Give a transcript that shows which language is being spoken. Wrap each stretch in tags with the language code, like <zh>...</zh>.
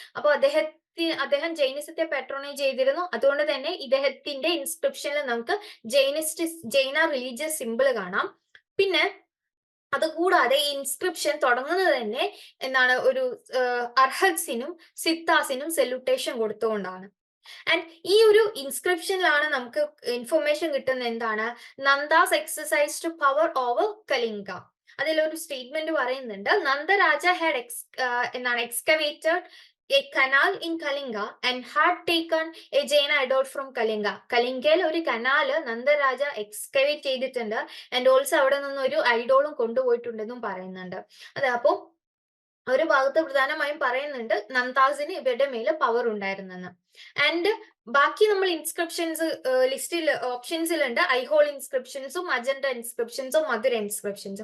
<ml>അപ്പോൾ അദ്ദേഹം ജൈനിസത്തെ പാട്രോണൈസ് ചെയ്തിരുന്നു. അതുകൊണ്ട് തന്നെ ഇദ്ദേഹത്തിന്റെ ഇൻസ്ക്രിപ്ഷനിൽ നമുക്ക് ജൈന റിലീജിയസ് സിമ്പിൾ കാണാം. പിന്നെ അതുകൂടാതെ ഈ ഇൻസ്ക്രിപ്ഷൻ തുടങ്ങുന്നത് തന്നെ എന്താണ് ഒരു അർഹത്സിനും സിത്താസിനും സെല്യൂട്ടേഷൻ കൊടുത്തുകൊണ്ടാണ്. ആൻഡ് ഈ ഒരു ഇൻസ്ക്രിപ്ഷനിലാണ് നമുക്ക് ഇൻഫർമേഷൻ കിട്ടുന്ന എന്താണ്?</ml> <en>Nandas exercised power over Kalinga. അതിലൊരു statement പറയുന്നുണ്ട്, Nandaraja had excavated a canal in Kalinga and had taken a Jain idol from Kalinga.</en> <ml>കലിംഗയിൽ ഒരു കനാല് നന്ദരാജ എക്സ്കവേറ്റ് ചെയ്തിട്ടുണ്ട് ആൻഡ് ഓൾസോ അവിടെ നിന്ന് ഒരു ഐഡോളും കൊണ്ടുപോയിട്ടുണ്ടെന്നും പറയുന്നുണ്ട്. അതെ, അപ്പോൾ ഒരു ഭാഗത്ത് പ്രധാനമായും പറയുന്നുണ്ട് നന്ദാസിന് ഇവരുടെ മേലെ പവർ ഉണ്ടായിരുന്നെന്ന്. ആൻഡ് ബാക്കി നമ്മൾ ഇൻസ്ക്രിപ്ഷൻസ് ലിസ്റ്റിൽ ഓപ്ഷൻസിലുണ്ട് ഐഹോൾ ഇൻസ്ക്രിപ്ഷൻസും അജന്ത ഇൻസ്ക്രിപ്ഷൻസും മധുര ഇൻസ്ക്രിപ്ഷൻസ്.</ml>